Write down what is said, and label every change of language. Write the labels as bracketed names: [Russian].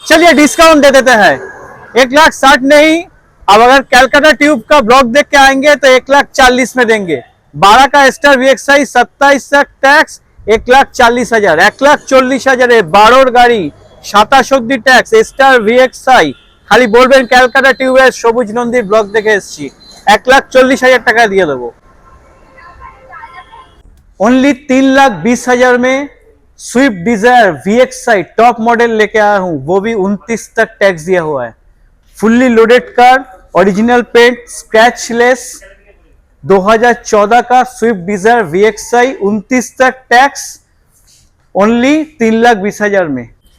[Hindi] चलिए डिस्काउंट दे देते हैं, 1,60,000 नहीं, अब अगर कैलकाटा ट्यूब का ब्लॉक देख के आएंगे तो 1,40,000 में देंगे। 12 का स्टार VXI 27 तक टैक्स 1,40,000, 1,40,000 [Bangla] 12 গাড়ি 27 অবধি ট্যাক্স স্টার [Hindi] VXI। [Bangla] খালি বলবেন ক্যালকাটা টিউবের সবুজ নন্দীর ব্লক দেখে এসেছি, 1,40,000 টাকা দিয়ে দেবো। [Hindi] ओनली 3,20,000 में Swift Dzire VXI top model लेके आया हूं, वो भी 29 तक टैक्स दिया हुआ है। Fully loaded car, original paint, scratchless, 2014 का स्विफ्ट डिजायर VXI 29 तक टैक्स, ओनली 3,20,000 में।